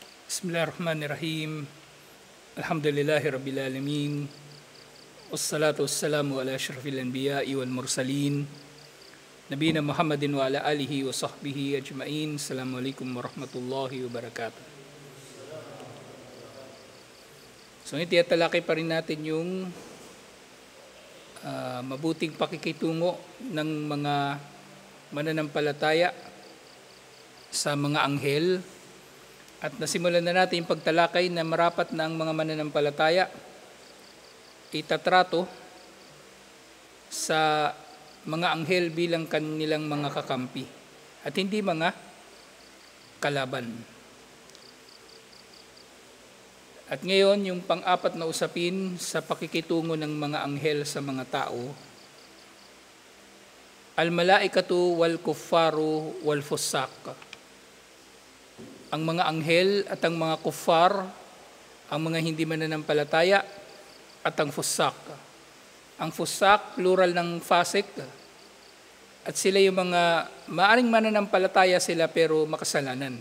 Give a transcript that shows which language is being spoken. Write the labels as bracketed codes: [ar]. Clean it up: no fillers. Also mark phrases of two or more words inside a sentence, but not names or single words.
[ar] بسم الله الرحمن الرحيم. الحمد لله رب العالمين. والصلاة والسلام على أشرف الأنبياء والمرسلين. نبينا محمد وعلى آله وصحبه أجمعين. السلام عليكم ورحمة الله وبركاته. [tl] So itiyatalakay pa rin natin yung mabuting pakikitungo ng mga mananampalataya sa mga anghel. At nasimulan na natin yung pagtalakay na marapat na ang mga mananampalataya itatrato sa mga anghel bilang kanilang mga kakampi at hindi mga kalaban. At ngayon, yung pang-apat na usapin sa pakikitungo ng mga anghel sa mga tao, [ar] الملائكة والكفار والفساق. [tl] Ang mga anghel at ang mga kuffar, ang mga hindi mananampalataya, at ang fussaq. Ang fussaq, plural ng fasik, at sila yung mga maaring mananampalataya sila pero makasalanan.